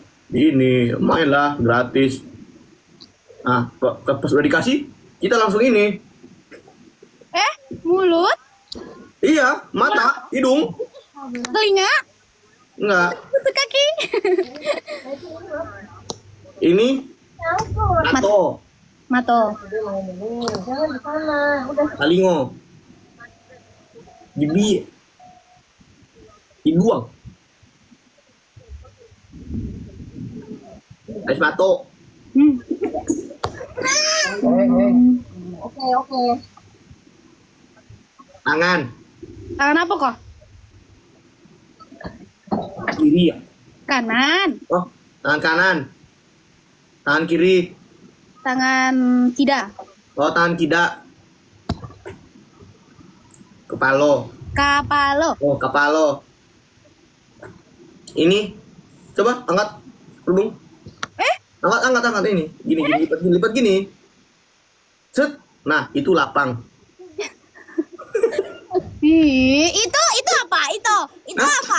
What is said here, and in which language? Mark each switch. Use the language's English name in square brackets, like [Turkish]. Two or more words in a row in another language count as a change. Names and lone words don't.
[Indonesian] Ini main lah gratis. Nah, pas udah dikasih kita langsung ini. Mulut, Iya, mata, hidung. telinga, Enggak. lutut kaki. Ini tato, Mato. Jangan di sana. Udah [Minangkabau] talingo, bibi, hidung, es mato, [Indonesian] oke. tangan, Tangan apa kok? kiri ya. Kanan, Oh, tangan kanan, tangan kiri. tangan tidak. Oh, tangan kida. Kepalo. Kapalo. Oh, kepalo. Ini. Coba angkat kerudung. Angkat ini. Gini, lipat gini. Set. Nah, itu lapang. Ih, itu apa? Itu apa?